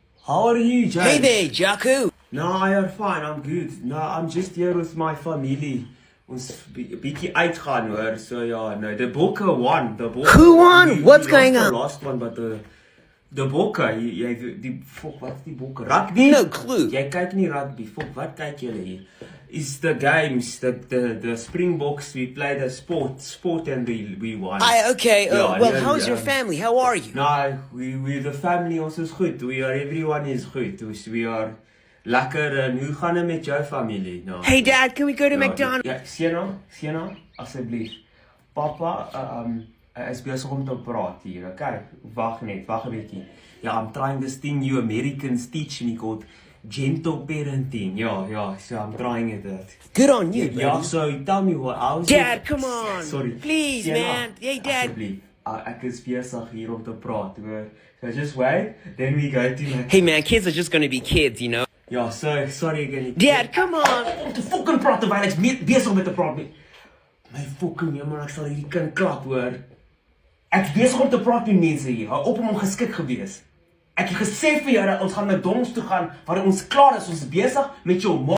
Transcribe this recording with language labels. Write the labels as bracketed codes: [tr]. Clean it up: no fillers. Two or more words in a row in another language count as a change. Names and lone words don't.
[en] How are you, James? Hey there, Jaco. No, you're fine. I'm good. No, I'm just here with my family. [af] Ons bietjie uitgaan hoor. So ja, [en] no, the Bokke won. The Bokke. Who won? What's going on? on? The last one, but the Bokke, [af] jy die fok, wat's die Bokke? [en] Rugby? No clue. [af] Jy kyk nie rugby. Fok, wat kyk julle hier? [en] Is the games, the Springboks, we play the sport and we won. Okay. Yeah, Well, yeah, how's your yeah. family? How are you? No, we the family [af] ons is goed. [en] Everyone is goed. We are lekker. [af] En hoe gaan dit met jou familie? [en] No. Hey, Dad, can we go to McDonald's? [af] Ja, Siena, asseblief. Papa is besig om te praat hier. Okay, wag 'n bietjie. [en] Yeah, I'm trying this thing you Americans teach me called gentle parenting. Yeah, so I'm trying it. Good on you, Yeah, buddy. so tell me what I was. Dad, come on. Sorry. Please, Sienna, man. Hey, Dad. [af] Asseblief. Ek is besig hier om te praat, hoor. [en] So just wait, then we go to Hey, man, kids are just gonna be kids, you know? Ja, so sorry again. Dad, come on. [af] Om te fucking praat terwyl ek's besig met te praat. My fucking jammer, ek sal hierdie kind klap, hoor. Ek's besig om te praat met mense hier. Hou op om ongeskik gewees. Ek het gesê vir jou dat ons gaan McDonald's toe gaan, waar ons klaar is, ons is besig met jou